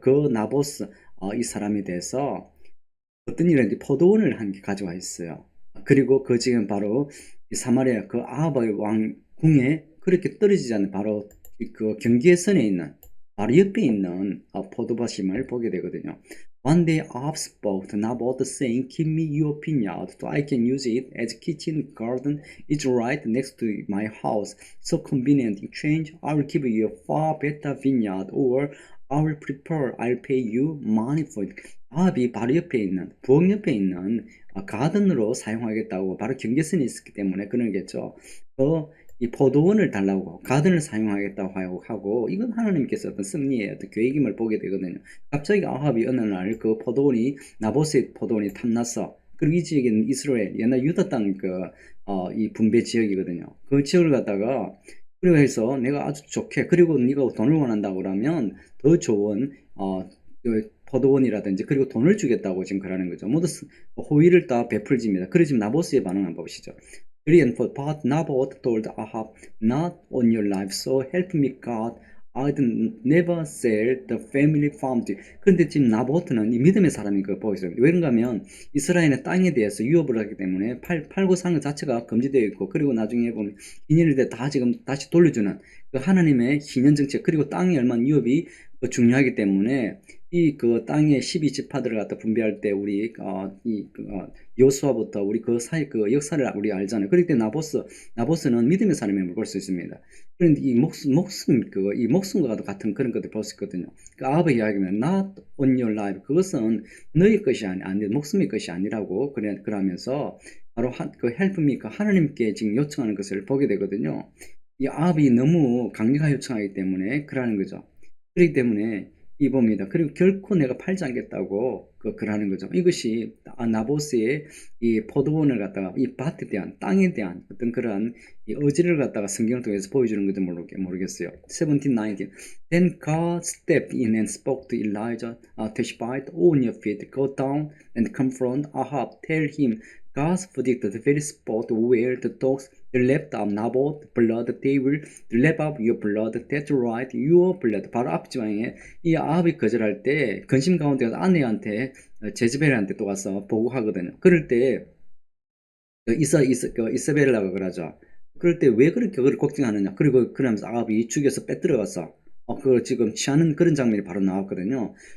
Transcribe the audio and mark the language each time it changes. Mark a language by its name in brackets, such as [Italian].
[Korean] 그 나보스 이 사람에 대해서 어떤 일인지 포도원을 한 개 가져와 있어요. 그리고 그 지금 바로 이 사마리아 그 아합의 왕궁에 그렇게 떨어지지 않는 바로 그 경계선에 있는 바로 옆에 있는 포도밭임을 보게 되거든요. [English] One day Ahab spoke to Naboth saying, "Give me your vineyard so I can use it as kitchen garden. It's right next to my house. So convenient. In exchange, I will give you a far better vineyard or I'll pay you money for it." [Korean] 아합이 바로 옆에 있는 부엌 옆에 있는 가든으로 사용하겠다고 바로 경계선이 있었기 때문에 그러겠죠. 이 포도원을 달라고 가든을 사용하겠다고 하고 이건 하나님께서 어떤 승리의 어떤 계획임을 보게 되거든요. 갑자기 아합이 어느 날 그 포도원이 나봇의 포도원이 탐났어. 그리고 이 지역에는 이스라엘 옛날 유다 땅 이 분배 지역이거든요. 그 지역을 갖다가 그리고 해서 내가 아주 좋게 그리고 네가 돈을 원한다고 그러면 더 좋은 그 포도원이라든지 그리고 돈을 주겠다고 지금 그러는 거죠. 모두 호의를 다 베풀집니다. 그리고 지금 나봇의 반응 한번 보시죠. [English] 3 and 4. But Naboth told Ahab, "Not on your life, so help me God. I'd never sell the family farm to you." [Korean] 그런데 지금 나보트는 이 믿음의 사람인 거 보고 있어요. 왜 그런가 하면 이스라엘의 땅에 대해서 유업을 하기 때문에 팔고 사는 것 자체가 금지되어 있고 그리고 나중에 보면 기년일 때 다 지금 다시 돌려주는 그 하나님의 희년 정책 그리고 땅이 얼마나 유업이 중요하기 때문에 이 땅의 12지파들을 갖다 분배할 때 우리 여호수아부터 우리 그 사이 그 역사를 우리 알잖아요. 그럴 때 나보스는 믿음의 사람임을 볼 수 있습니다. 그런데 이 목숨과 같은 그런 것들 볼 수 있거든요. 그 아합의 이야기는 [English] not on your life [Korean] 그것은 너의 것이 아니 목숨의 것이 아니라고 그러면서 바로 그 [English] help me [Korean] 그 하나님께 지금 요청하는 것을 보게 되거든요. 이 아합이 너무 강력하게 요청하기 때문에 그러는 거죠. 그렇기 때문에 이 봅니다. 그리고 결코 내가 팔지 않겠다고 그러는 거죠. 이것이 나보스의 이 포도원을 갖다가 이 밭에 대한 땅에 대한 어떤 그러한 이 의지를 갖다가 성경을 통해서 보여주는 건지 모르겠어요. [English] 17, 19. Then God stepped in and spoke to Elijah, Tishbite, on your feet, go down and confront Ahab. Tell him God's predicted the very spot where the dogs lap up Naboth's blood, they will lap up your blood, that's right, your blood. [Korean] 바로 앞지방에 이 아합이 거절할 때 근심 가운데 아내한테 제즈벨한테 또 가서 보고하거든요. 그럴 때 이사벨라가 그러죠. 그럴 때 왜 그렇게 그걸 걱정하느냐. 그리고 그러면서 아합이 죽여서 빼들어가서 그걸 지금 취하는 그런 장면이 바로 나왔거든요.